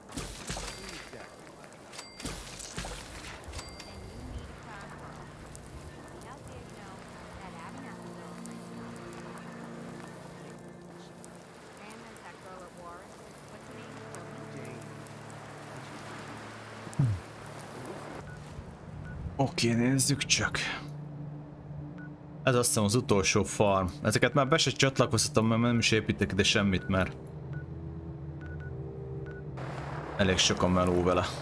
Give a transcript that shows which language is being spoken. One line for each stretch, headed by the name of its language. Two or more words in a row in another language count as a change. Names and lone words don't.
English: Exactly like that. Then you need a farm girl. Be out there, you know, that Abernathy girl nice enough. And there's that girl at Warren. What's her name? Jane.
Hungarian: Oké, nézzük csak. Ez azt hiszem az utolsó farm. Ezeket már be se csatlakoztatom, mert nem is építek ide semmit, mert elég sok a meló vele.